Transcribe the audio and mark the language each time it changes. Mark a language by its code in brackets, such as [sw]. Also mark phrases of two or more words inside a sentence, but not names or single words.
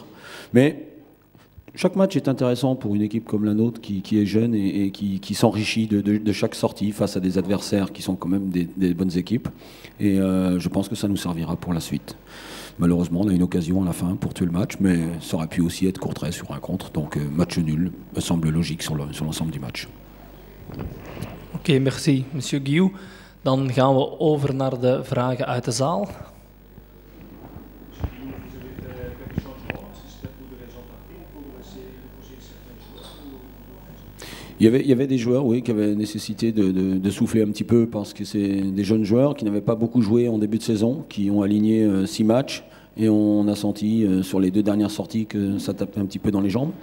[fr] Mais chaque match est intéressant pour une équipe comme la nôtre qui est jeune et qui s'enrichit de chaque sortie face à des adversaires qui sont quand même des bonnes équipes. Et je pense que ça nous servira pour la suite. Malheureusement, on a une occasion à la fin pour tuer le match, mais ça aurait pu aussi être Courtrai sur un contre. Donc match nul me semble logique sur l'ensemble du match. [nl] Oké, [fr] merci monsieur [nl] Guillou. Dan gaan we over naar de vragen uit de zaal. [fr] Il y avait des joueurs, oui, qui avaient nécessité de souffler un petit peu parce que c'est des jeunes joueurs qui n'avaient pas beaucoup joué en début de saison, qui ont aligné 6 matchs et on a senti sur les 2 dernières sorties que ça tapait un petit peu dans les jambes.